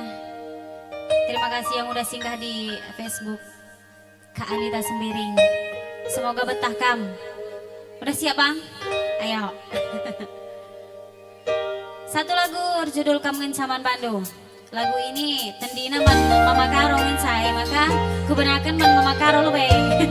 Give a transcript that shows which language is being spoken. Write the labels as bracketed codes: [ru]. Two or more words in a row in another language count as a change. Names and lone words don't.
[id] Terima kasih yang udah singgah di Facebook Kak Anita Sembiring. Semoga betah kam. Udah siap Bang? Ayo. Satu lagu berjudul Kamu Ngencaman Bandung. [btx] Lagu ini tendina man Mama Karo ngencai, maka kubenakan man Mama Karo lu be.